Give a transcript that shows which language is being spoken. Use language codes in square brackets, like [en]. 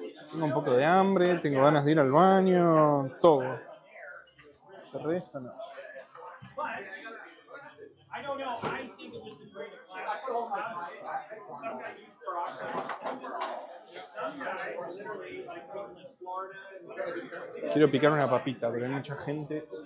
[es] Tengo un poco de hambre, tengo ganas de ir al baño, todo. Cerré esto, no. [en] I don't know. I think it was the greatest class. Some guys use peroxide. Some guys literally, like people in Florida. [es] Quiero picar una papita, pero hay mucha gente.